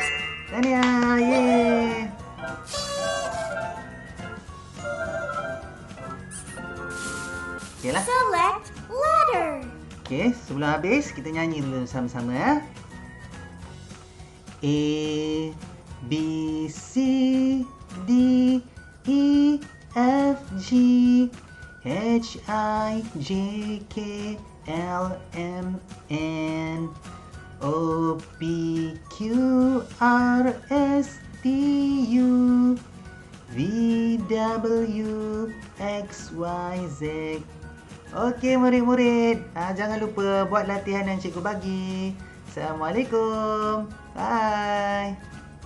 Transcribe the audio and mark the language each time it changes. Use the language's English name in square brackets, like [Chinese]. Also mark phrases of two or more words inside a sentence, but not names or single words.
[Malay] Tahniah. Yeay. Okey lah. [English] Select letter. [Malay] Okey, sebelum habis kita nyanyi dulu sama-sama [English] A, B, C, D, E, F, G, H, I, J, K, L, M, N, O, P, Q, R, S, T, U, V, W, X, Y, Z. [Malay] Okey murid-murid, jangan lupa buat latihan yang cikgu bagi. Assalamualaikum. Bye.